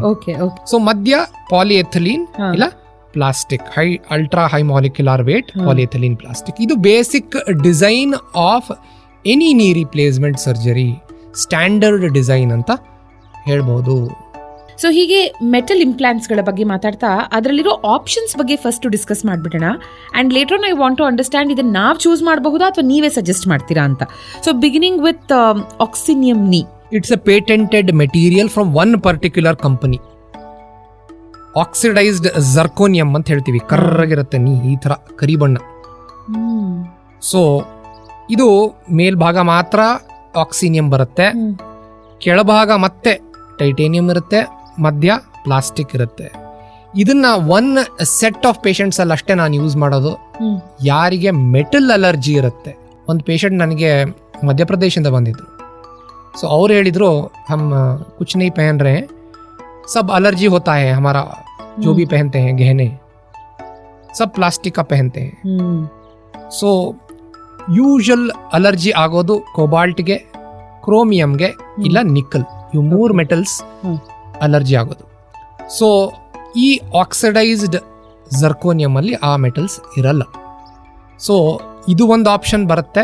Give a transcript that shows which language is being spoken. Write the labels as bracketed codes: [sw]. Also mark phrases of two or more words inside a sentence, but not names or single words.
[kn] ಸೊ ಮಧ್ಯ ಪಾಲಿಎಥಿಲೀನ್ ಇಲ್ಲ ಪ್ಲಾಸ್ಟಿಕ್, [en] ultra high molecular weight polyethylene plastic. [kn] ಇದು [en] basic design of any knee replacement surgery, standard design [kn] ಅಂತ ಹೇಳ್ಬೋದು. ಸೊ ಹೀಗೆ [en] metal implantsಗಳ [kn] ಬಗ್ಗೆ ಮಾತಾಡ್ತಾ ಅದರಲ್ಲಿರೋ ಆಪ್ಷನ್ಸ್ ಬಗ್ಗೆ [en] first discuss [kn] ಮಾಡಿಬಿಡೋಣ. [en] and later on I want to understand, [kn] ಇದನ್ನು ನಾವು ಚೂಸ್ ಮಾಡಬಹುದಾ ಅಥವಾ ನೀವೇ ಸಜೆಸ್ಟ್ ಮಾಡ್ತೀರಾ ಅಂತ. [en] so beginning with Oxinium knee. It's a patented material from one particular company. oxidized zirconium [kn] ಅಂತ ಹೇಳ್ತೀವಿ, ಕರ್ರಗಿರುತ್ತೆ ನೀ, ಈ ಥರ ಕರಿ ಬಣ್ಣ. ಸೊ ಇದು ಮೇಲ್ಭಾಗ ಮಾತ್ರ ಆಕ್ಸಿನಿಯಂ ಬರುತ್ತೆ, ಕೆಳಭಾಗ ಮತ್ತೆ ಟೈಟೇನಿಯಂ ಇರುತ್ತೆ, ಮಧ್ಯ ಪ್ಲಾಸ್ಟಿಕ್ ಇರುತ್ತೆ. ಇದನ್ನ 1 [en] set of patients [kn] ಅಲ್ಲಿ ಅಷ್ಟೇ ನಾನು ಯೂಸ್ ಮಾಡೋದು. ಯಾರಿಗೆ [en] metal allergy [kn] ಇರುತ್ತೆ, ಒಂದು ಪೇಷಂಟ್ ನನಗೆ ಮಧ್ಯಪ್ರದೇಶದಿಂದ ಬಂದಿದ್ರು. ಸೊ ಅವ್ರು ಹೇಳಿದ್ರು, [hi] हम कुछ नहीं पहन रहे हैं, सब अलर्जी होता है, हमारा जो भी पहनते हैं गहने सब प्लास्टिक का पहनते हैं. [kn] ಸೊ [en] usual allergy [kn] ಆಗೋದು ಕೋಬಾಲ್ಟ್ಗೆ, ಕ್ರೋಮಿಯಂಗೆ ಇಲ್ಲ ನಿಕ್ಕಲ್, ಇವು 3 [en] metals allergy [kn] ಆಗೋದು. ಸೊ ಈ [en] oxidized zirconium [kn] ಅಲ್ಲಿ ಆ ಮೆಟಲ್ಸ್ ಇರಲ್ಲ. ಸೊ ಇದು ಒಂದು ಆಪ್ಷನ್ ಬರುತ್ತೆ.